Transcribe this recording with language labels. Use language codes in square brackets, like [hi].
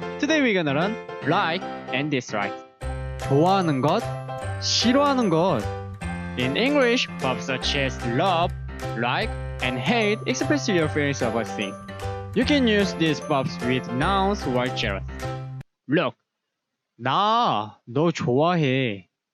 [en] Today we're gonna learn like and dislike. [ko] 좋아하는 것, 싫어하는 것. [en] In English, verbs such as love, like, and hate express your feelings about things. You can use these verbs with nouns or gerunds. [ko] Look, 나 너 좋아해.